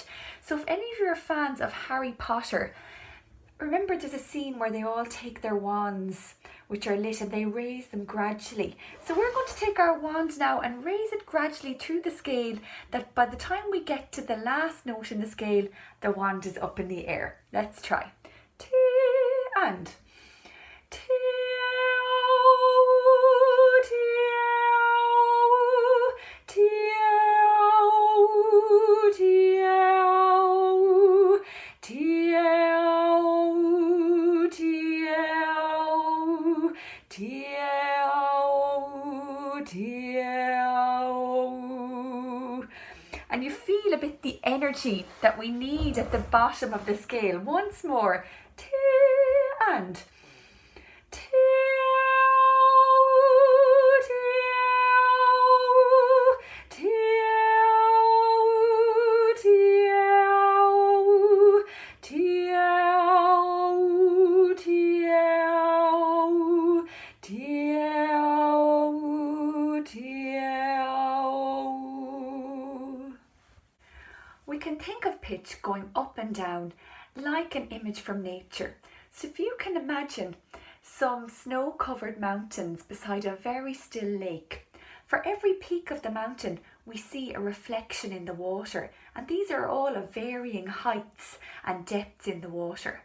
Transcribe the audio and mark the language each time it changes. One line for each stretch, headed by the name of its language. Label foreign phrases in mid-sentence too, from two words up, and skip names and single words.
English: So if any of you are fans of Harry Potter, remember there's a scene where they all take their wands, which are lit, and they raise them gradually. So we're going to take our wand now and raise it gradually through the scale, that by the time we get to the last note in the scale, the wand is up in the air. Let's try. T and T, O, T, O, T, O, T, O, T, O, T, O, T, O, T, O. And you feel a bit the energy that we need at the bottom of the scale. Once more. T and T, O, T, O, T, O, T, O, T, O, T, O, T, O, T, O. We can think of pitch going up and down like an image from nature. So if you can imagine some snow-covered mountains beside a very still lake, for every peak of the mountain we see a reflection in the water, and these are all of varying heights and depths in the water.